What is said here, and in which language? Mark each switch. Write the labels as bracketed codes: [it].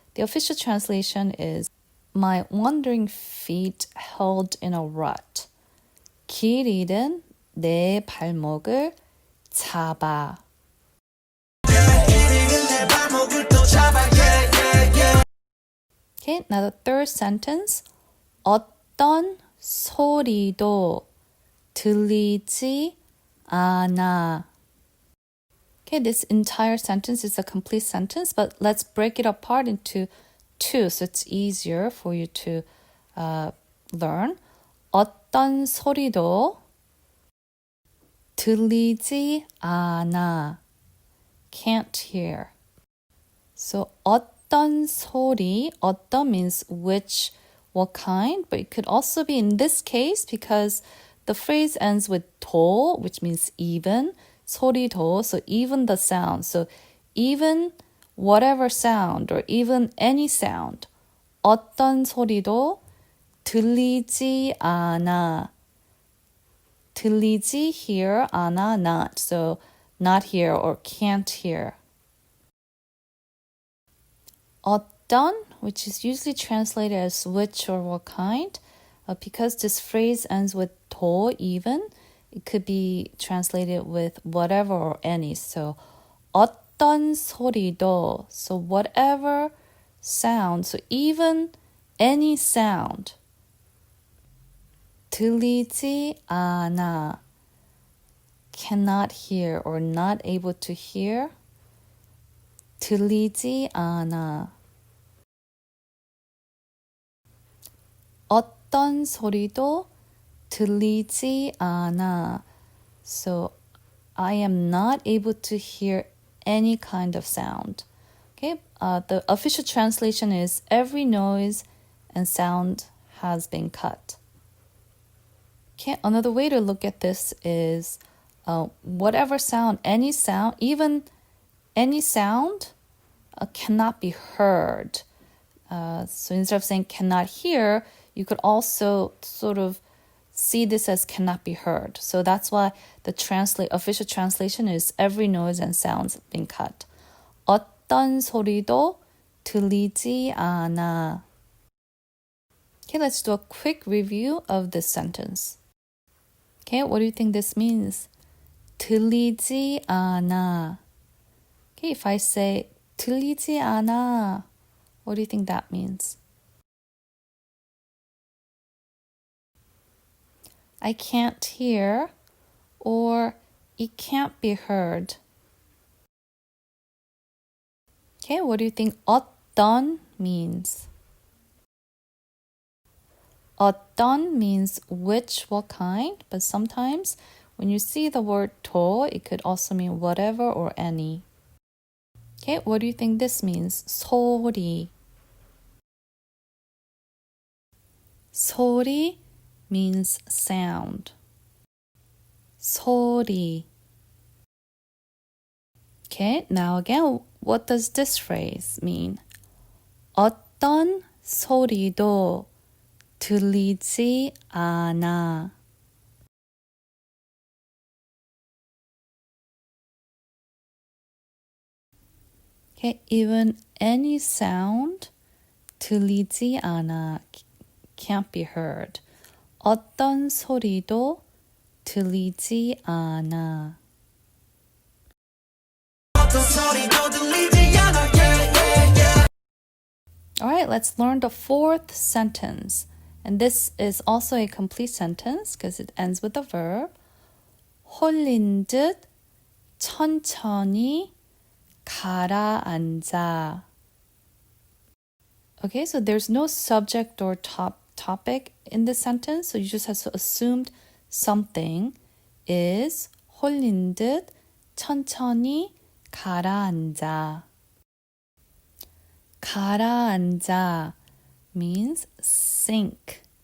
[en] The official translation is my wandering feet held in a rut. [ko] 길 잃은 내 발목을 잡아. [en] Okay, now the third sentence. [ko] 어떤 소리도 들리지 않아. [en] Okay, this entire sentence is a complete sentence, but let's break it apart into two so it's easier for you to learn. [ko] 어떤 소리도 들리지 않아. [en] Can't hear. So 어떤 소리, 어떤 means which, what kind, but it could also be in this case because the phrase ends with 도, which means even, 소리도, so even the sound. So even whatever sound or even any sound. [ko] 어떤 소리도 들리지 않아. [en] 들리지, hear, 않아, not. So not hear or can't hear. 어떤, which is usually translated as which or what kind, because this phrase ends with 도 even, it could be translated with whatever or any. So [ko] 어떤 소리도, [en] so whatever sound, so even any sound. [ko] 들리지 않아, [en] cannot hear or not able to hear. [ko] 들리지 않아. 어떤 소리도 들리지 않아. [en] So I am not able to hear any kind of sound. Okay, the official translation is every noise and sound has been cut. Okay, another way to look at this is whatever sound, any sound, even any sound cannot be heard. So instead of saying cannot hear, you could also sort of see this as cannot be heard. So that's why the official translation is every noise and sounds been cut. [ko] 어떤 소리도 들리지 않아. [en] Okay, let's do a quick review of this sentence. Okay, what do you think this means? [ko] 들리지 않아. [en] Okay, if I say [ko] 들리지 않아, [en] what do you think that means? I can't hear or it can't be heard. Okay, what do you think 어떤 means? 어떤 means which, what kind, but sometimes when you see the word 도, it could also mean whatever or any. Okay, what do you think this means? [ko] 소리. [en] 소리 means sound. [ko] 소리. [en] Okay, now again, what does this phrase mean? [ko] 어떤 소리도 들리지 않아. [en] Okay, even any sound [ko] 들리지 않아, [en] can't be heard. [ko] 어떤 소리도 들리지 않아. [en] All right, let's learn the fourth sentence. And this is also a complete sentence because it ends with a verb. [ko] 홀린 듯 천천히 가라앉아. [en] Okay, so there's no subject or topic in this sentence, so you just have to assume something is [ko] 홀린 듯 천천히 가라앉아. [en] 가라앉아 means sink.